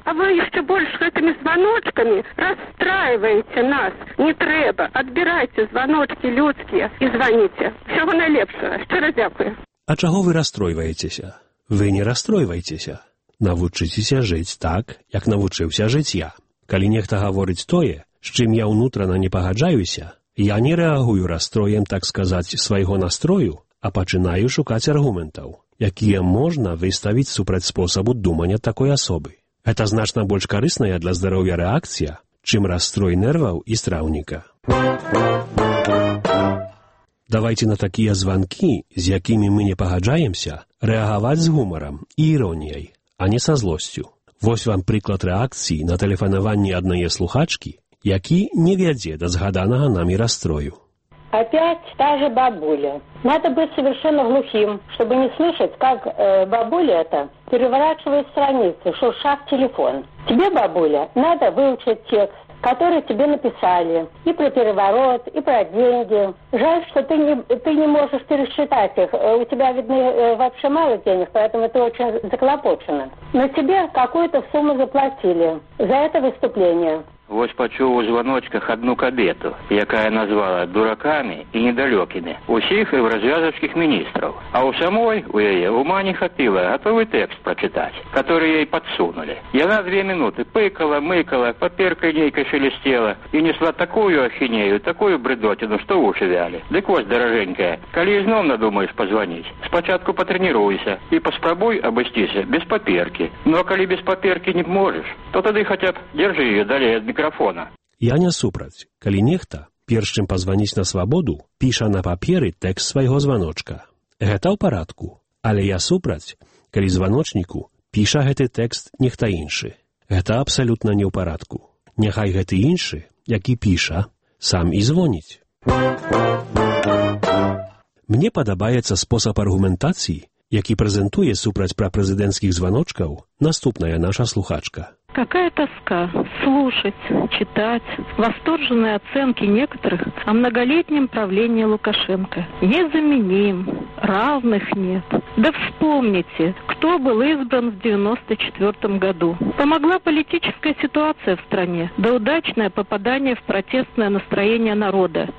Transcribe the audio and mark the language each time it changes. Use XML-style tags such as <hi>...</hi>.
<ru>А вы еще больше этими звоночками расстраиваете нас. Не треба. Отбирайте звоночки людские и звоните. Всего наилепшего. Еще раз дякую. А чего вы расстроиваетесь? Вы не расстроиваетесь. Научитесь жить так, как научился жить я.</ru> <be>Калі нехта гаворыць тое, з чым я ўнутрана не пагаджаюся, я не рэагую расстроем, так сказаць, свайго настрою, а пачынаю шукаць аргументаў, якія можна выставіць супраць спосабу думання такой асобы. Гэта значна больш карысная для здароўя рэакцыя, чым расстрой нерваў і страўніка. Давайте на такія званкі, з якімі мы не пагаджаемся, рэагаваць з гумарам і іроніяй, а не са злосцю. Вось вам прыклад рэакцыі на тэлефанаванні аднае слухачкі, які не вядзе да згаданага намі расстрою.</be> <ru>Опять та же бабуля. Надо быть совершенно глухим, чтобы не слышать, как бабуля-то переворачивает страницы, шуршав телефон. Тебе, бабуля, надо выучить текст, который тебе написали, и про переворот, и про деньги. Жаль, что ты не можешь пересчитать их. У тебя, видно, вообще мало денег, поэтому ты очень заклопочена. Но тебе какую-то сумму заплатили за это выступление.</ru> <be>Вось пачуў у званочках одну кабету, якая назвала дуракамі і недалёкімі усіх і развязачкіх міністраў. А ў самой у яе ума не хапіла гатовы тэкст прачытаць,</be> <ru>который ей</ru> <be>падсунулі. Яна</be> <ru>две минуты</ru> <be>пыкала, мыкала, паперкай нейкай шелестела і несла такую ахінею, такую брыдотину, што вушы вялі. Дык вось, дараженькая, калі ізноў надумаеш пазваніць, спачатку патрэніруйся і паспрабуй абысціся без паперкі. Ну а калі без паперкі не можаш, то тады хаця б держы ее далей ад мікрафона. Я не супраць, калі нехта, перш чым пазваніць на свабоду, піша на паперы тэкст свайго званочка. Гэта ў парадку, але я супраць, калі званочніку піша гэты тэкст нехта іншы. Гэта абсалютна не ў парадку. Няхай гэты іншы, які піша, сам і звоніць. Мне падабаецца спосаб аргументацыі, які прэзентуе супраць прапрэзідэнцкіх званочкаў наступная наша слухачка.</be> <ru>Какая тоска слушать, читать восторженные оценки некоторых о многолетнем правлении Лукашенко. Незаменим, равных нет. Да вспомните, кто был избран в 94 году. Помогла политическая ситуация в стране, да удачное попадание в протестное настроение народа.</ru>